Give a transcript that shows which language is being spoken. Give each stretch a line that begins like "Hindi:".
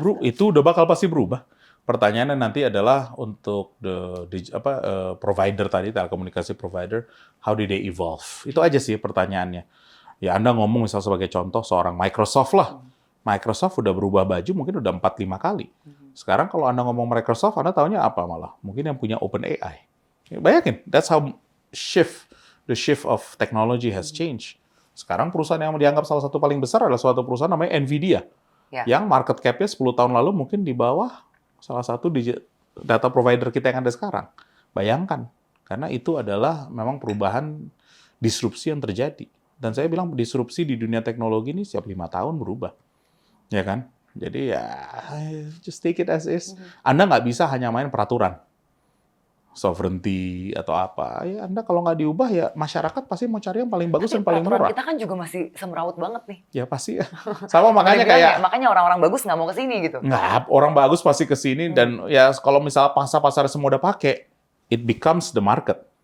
Indonesian: Itu udah bakal pasti berubah. Pertanyaannya nanti adalah untuk provider tadi, telekomunikasi provider,
English: how did they evolve?
Indonesian: Itu aja sih pertanyaannya. Ya Anda ngomong misal sebagai contoh seorang Microsoft lah. Microsoft udah berubah baju mungkin udah 4-5 kali. Sekarang kalau Anda ngomong Microsoft, Anda taunya apa malah? Mungkin yang punya OpenAI.
English: Bayangin, that's how the shift of technology has changed.
Indonesian: Sekarang perusahaan yang dianggap salah satu paling besar adalah suatu perusahaan namanya Nvidia. Yang market cap-nya 10 tahun lalu mungkin di bawah salah satu data provider kita yang ada sekarang. Bayangkan, karena itu adalah memang perubahan disrupsi yang terjadi. Dan saya bilang disrupsi di dunia teknologi ini setiap 5 tahun berubah. Ya kan?
English: Jadi ya, just take it as is.
Indonesian: Anda nggak bisa hanya main peraturan. Sovereignty atau apa. Ya Anda kalau nggak diubah ya masyarakat pasti mau cari yang paling bagus dan paling murah. Kita kan juga masih semrawut banget nih. Ya pasti ya. Sama makanya kayak... makanya orang-orang bagus nggak mau ke sini gitu. Nggak, orang bagus pasti ke sini. Dan ya kalau misalnya pasar-pasar semua udah pakai,
English: it becomes the market.